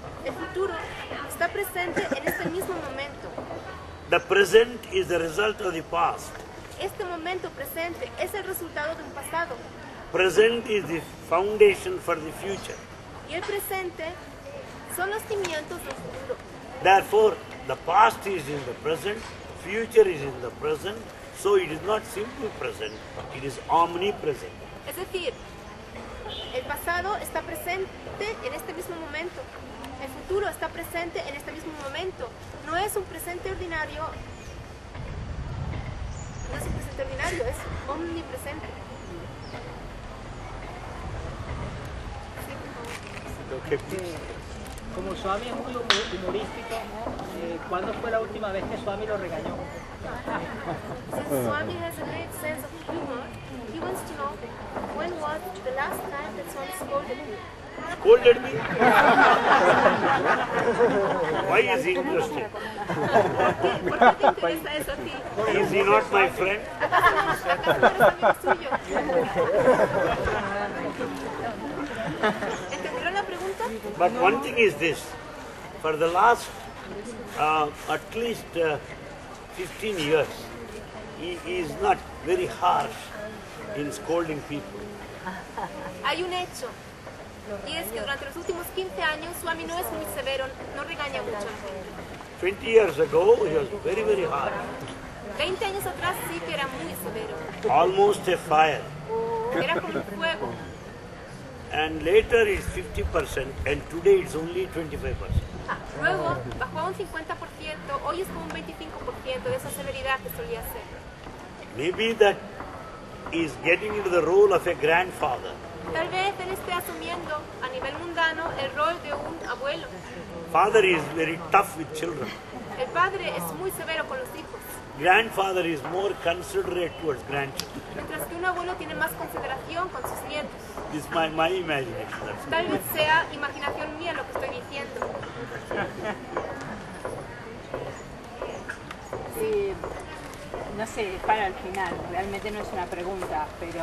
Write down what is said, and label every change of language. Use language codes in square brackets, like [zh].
[es] El futuro está presente en este mismo momento. [en] The present is the result of the past. [es] Este momento presente es el resultado de un pasado. [en] Present is the foundation for the future. [es] Y el presente son los cimientos del futuro. [en] Therefore, the past is in the present, future is in the present, so it is not simply present, it is omnipresent. [es] Es decir, el pasado está presente en este mismo momento. El futuro está presente en este mismo momento. No es un presente ordinario. No es un presente ordinario, es omnipresente. [en] Okay, please. [es] Como Swami es muy humorístico, ¿cuándo fue la última vez que Swami lo regañó? [en] Since Swami has a great sense of humor, he wants to know when was the last time that Swami scolded you? Scolded me? Why is he interested? [es] ¿Por qué te interesa eso a ti? [en] Is he not my friend? [es] ¿Acaso no eres amigo suyo? ¿Entendieron la pregunta? [en] But one thing is this, for the last at least 15 years, he is not very harsh in scolding people. [es] Hay un hecho, y es que durante los últimos 15 años Swami no es muy severo, no regaña mucho a la gente. [en] 20 years ago, he was very, very harsh. [es] 20 años atrás sí que era muy severo, [en] Almost a fire. [es] era como un fuego. [en] And later it's 50% and today it's only 25%. [es] Luego bajó a un 50%, hoy es como un 25% de esa severidad que solía ser. [en] Maybe that is getting into the role of a grandfather. [es] Tal vez él esté asumiendo a nivel mundano el rol de un abuelo. [en] Father is very tough with children. [es] El padre es muy severo con los hijos, [en] Grandfather is more considerate towards grandchildren. [es] mientras que un abuelo tiene más consideración con sus nietos. [en] This is my imagination. That's [es] Tal vez sea imaginación mía lo que estoy diciendo. No sé, es para el final, realmente no es una pregunta, pero...